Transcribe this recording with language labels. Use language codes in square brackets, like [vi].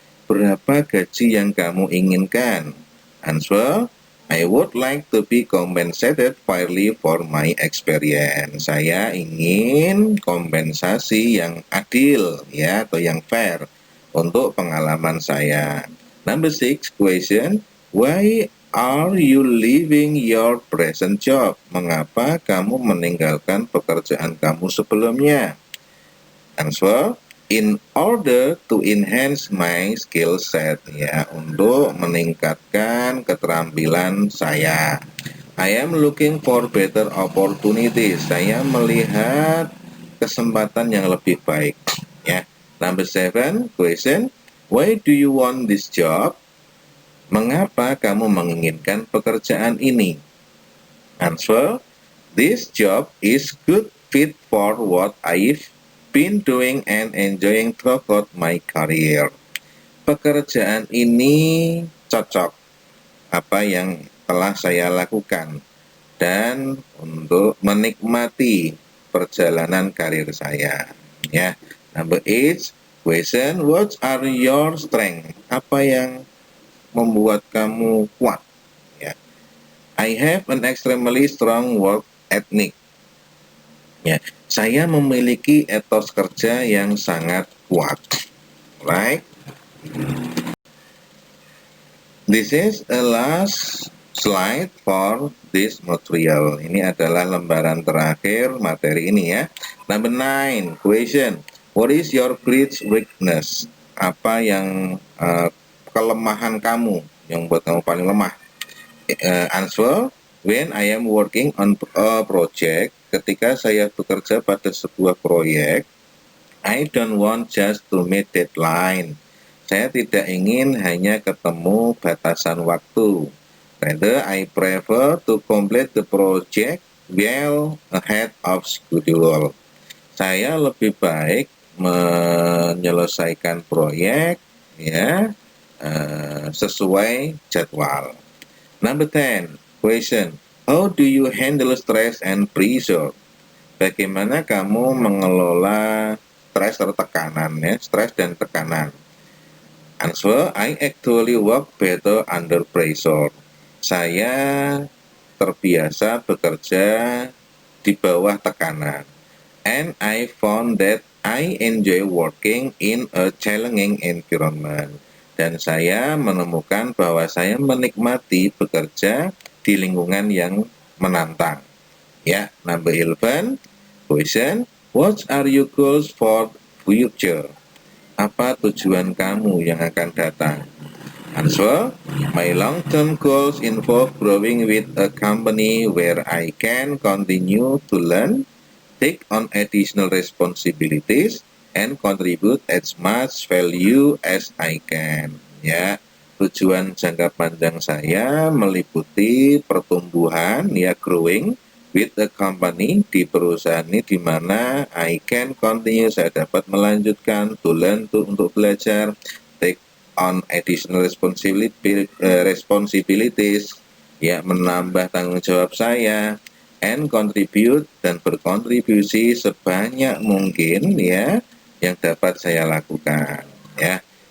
[id] Berapa gaji yang kamu inginkan? [en] Answer. I would like to be compensated fairly for my experience. [id] Saya ingin kompensasi yang adil ya, atau yang fair untuk pengalaman saya. [en] Number 6, question. Why are you leaving your present job? [id] Mengapa kamu meninggalkan pekerjaan kamu sebelumnya? [en] Answer. In order to enhance my skill set, [id] ya, untuk meningkatkan keterampilan saya. [en] I am looking for better opportunities. [id] Saya melihat kesempatan yang lebih baik, ya. [en] Number 7, question. Why do you want this job? [id] Mengapa kamu menginginkan pekerjaan ini? [en] Answer, this job is good fit for what I've been doing and enjoying throughout my career. [id] Pekerjaan ini cocok apa yang telah saya lakukan dan untuk menikmati perjalanan karir saya. [en] Ya, number 8, question, what are your strength? [id] Apa yang membuat kamu kuat? [en] Ya, I have an extremely strong work ethic. [id] Ya, saya memiliki etos kerja yang sangat kuat. [en] Right? This is a last slide for this material. [id] Ini adalah lembaran terakhir materi ini ya. [en] Number 9, question. What is your greatest weakness? [id] Apa yang kelemahan kamu yang buat kamu paling lemah? [en] Answer, when I am working on a project, [id] ketika saya bekerja pada sebuah proyek, [en] I don't want just to meet deadline. [id] Saya tidak ingin hanya ketemu batasan waktu. [en] Rather, I prefer to complete the project well ahead of schedule. [id] Saya lebih baik menyelesaikan proyek ya sesuai jadwal. [en] Number 10, question. How do you handle stress and pressure? [id] Bagaimana kamu mengelola stres atau tekanan ya, stres dan tekanan? [en] Answer, I actually work better under pressure. [id] Saya terbiasa bekerja di bawah tekanan. [en] And I found that I enjoy working in a challenging environment. [id] Dan saya menemukan bahwa saya menikmati bekerja di lingkungan yang menantang. [en] Ya, number 11, question, what are your goals for future? [id] Apa tujuan kamu yang akan datang? [en] Answer, my long-term goals involve growing with a company where I can continue to learn, take on additional responsibilities, and contribute as much value as I can. [id] Ya, tujuan jangka panjang saya meliputi pertumbuhan, ya [en] growing, with a company [id] di perusahaan ini di mana [en] I can continue, [id] saya dapat melanjutkan, [en] to learn, [id] untuk belajar, [en] take on additional responsibilities, [id] ya menambah tanggung jawab saya, [en] and contribute, [id] dan berkontribusi sebanyak mungkin ya yang dapat saya lakukan ya.